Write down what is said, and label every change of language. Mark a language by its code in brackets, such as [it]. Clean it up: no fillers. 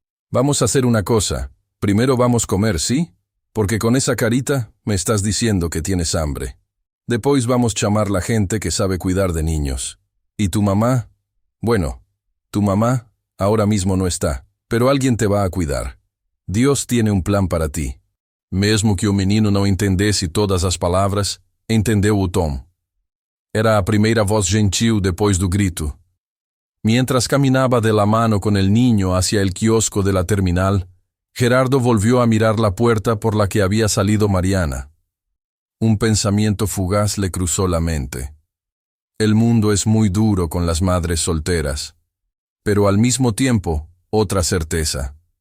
[es] «Vamos a hacer una cosa. Primero vamos a comer, ¿sí? Porque con esa carita me estás diciendo que tienes hambre. Después vamos a llamar la gente que sabe cuidar de niños. ¿Y tu mamá? Bueno, tu mamá ahora mismo no está, pero alguien te va a cuidar. Dios tiene un plan para ti». [pt] Mesmo que o menino não entendesse todas as palavras, entendeu o tom. Era a primeira voz gentil depois do grito. [es] Mientras caminaba de la mano con el niño hacia el kiosco de la terminal, Gerardo volvió a mirar la puerta por la que había salido Mariana. Un pensamiento fugaz le cruzó la mente. El mundo es muy duro con las madres solteras, pero al mismo tiempo, otra certeza.